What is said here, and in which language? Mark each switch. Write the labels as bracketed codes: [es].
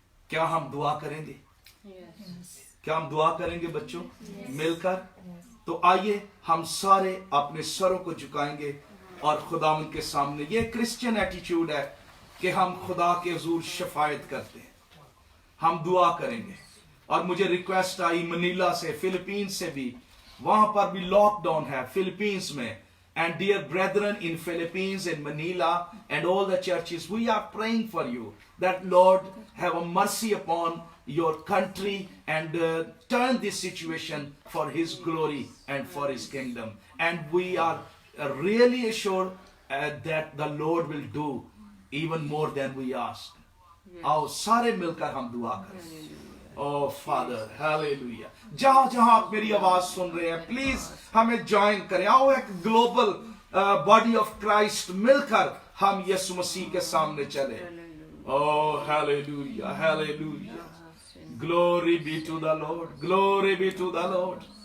[ur] کیا ہم دعا کریں گے؟ کیا ہم دعا کریں گے بچوں مل کر؟ تو آئیے ہم سارے اپنے سروں کو جھکائیں گے اور خداوند کے سامنے. یہ کرسچن ایٹیچیوڈ ہے کہ ہم خدا کے حضور شفاعت کرتے ہیں، ہم دعا کریں گے. اور مجھے ریکویسٹ آئی منیلا سے، فلپینز سے بھی، وہاں پر بھی لاک ڈاؤن ہے فلپینز میں. [en] And dear brethren in Philippines, in Manila, and all the churches, we are praying for you that Lord have a mercy upon your country and turn this situation for His glory and for His kingdom. And we are really assured that the Lord will do even more than we ask. [ur] آؤ سارے مل کر ہم دعا کریں. [en] Oh Father, hallelujah. [ur] جہاں جہاں آپ میری آواز سن رہے ہیں پلیز ہمیں جوائن کریں. آؤ ایک گلوبل باڈی آف کرائسٹ مل کر ہم یسوع مسیح کے سامنے چلیں. [en] Oh hallelujah, hallelujah. Glory be to the Lord, glory be to the Lord.